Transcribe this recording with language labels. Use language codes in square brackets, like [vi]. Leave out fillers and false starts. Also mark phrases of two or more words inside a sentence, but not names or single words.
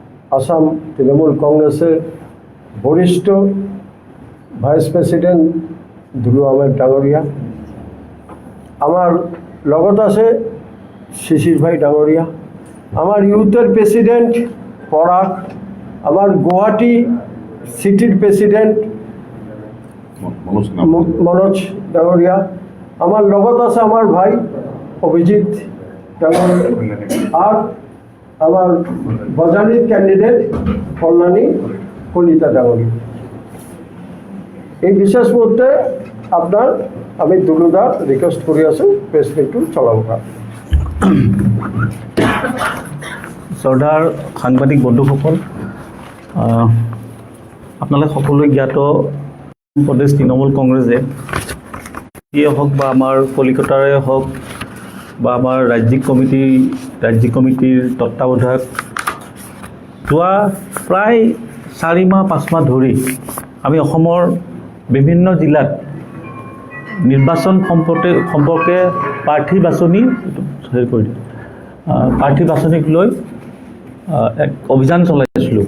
[as] আসাম তৃণমূল কংগ্রেসের বরিষ্ঠ [en] vice president [as] দুলু আহমেদ ডাঙৰীয়া, আমার লগত আছে শিশির ভাই ডাঙৰীয়া, আমার ইউথের প্রেসিডেন্ট পরাগ, আমার গুয়াহাটি সিটির প্রেসিডেন্ট মনোজ ডাঙৰীয়া, আমার লগত আছে আমার ভাই অভিজিৎ ডাঙৰীয়া, আর আমার বজানির ক্যান্ডিডেট কল্যাণী কলিতা ডাঙৰীয়া। এই বিশেষ মুহূর্তে আপনার আমি দুলুদার রিকোয়েস্ট করে আছো প্রেস মিটটো চলাব কাৰণে। শ্ৰদ্ধাৰ সাংবাদিক বন্ধুসকল, আপোনালোক সকলোৱে জ্ঞাত প্ৰদেশ তৃণমূল কংগ্ৰেছে হওক বা আমাৰ কলিকতাৰে হওক বা আমাৰ ৰাজ্যিক কমিটিৰ তত্ত্বাৱধায়ক যোৱা প্ৰায় 4 মাহ 5 মাহ ধৰি আমি অসমৰ বিভিন্ন জিলাত নিৰ্বাচন সম্পৰ্কে প্ৰাৰ্থী বাছনিক লৈ এক অভিযান চলাইছিলোঁ।